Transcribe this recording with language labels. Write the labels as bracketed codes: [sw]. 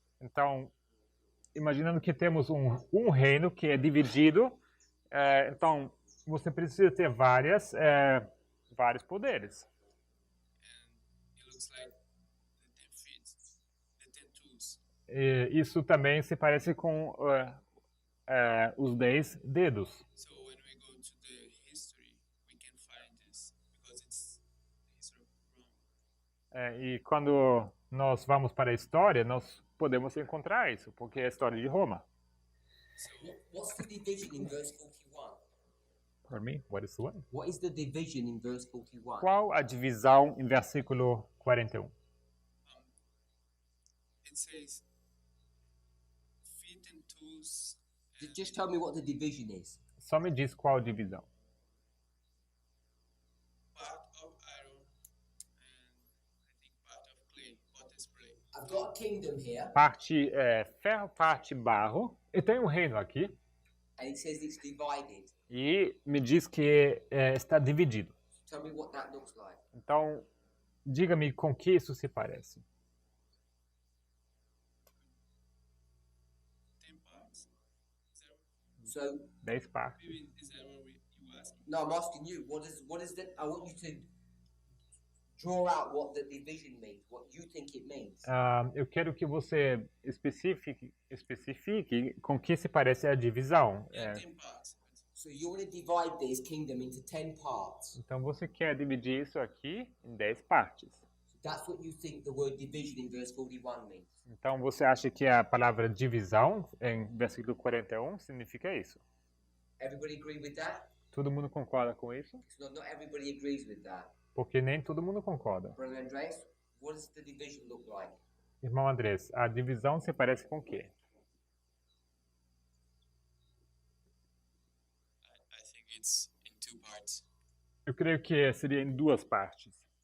[pt] Então, imaginando que temos um reino que é dividido, então você precisa ter vários poderes. [en] And it looks like the 10 feet, the 10 tools. [pt] E isso também se parece com os 10 dedos. [en] So when we go to the history, we can find this because it's the history of Rome. [pt] E quando nós vamos para a história, nós podemos encontrar isso, porque é a história de Roma. [en] What's the division in verse 41? Pardon me? What is the what? What is the division in verse 41? [pt] Qual a divisão em versículo 41? [en] It says feet and tools. Just tell me what the division is. [pt] Só me diz qual divisão. [en] Part of iron and I think part of clay, potter's clay. I've got a kingdom here, [pt] Parte ferro, parte barro. E tem um reino aqui. [en] and it says it's divided. [pt] E me diz que está dividido. [en] Tell me what that looks like. [pt] Então, diga-me com que isso se parece. [en] 10 parts. Is that, So [pt] 10 partes. [en] maybe is that what you asked? no, I'm asking you. What is that? I want you to draw out what the division means. What you think it means. [pt] Eu quero que você especifique com que se parece a divisão. [en] Yeah, 10 parts. So you want to divide this kingdom into 10 parts. [pt] Então, você quer dividir isso aqui em 10 partes. [en] That's what you think the word division in verse 41 means. [pt] Então, você acha que a palavra divisão, em versículo 41, significa isso? [en] Everybody agree with that? [pt] Todo mundo concorda com isso? [en] Because not everybody agrees with that. [pt] Porque nem todo mundo concorda. [en] Brother Andres, what does the division look like? [pt] Irmão Andrés, a divisão se parece com o quê? [en] I think it's in 2 parts. [pt] Eu creio que seria em 2 partes.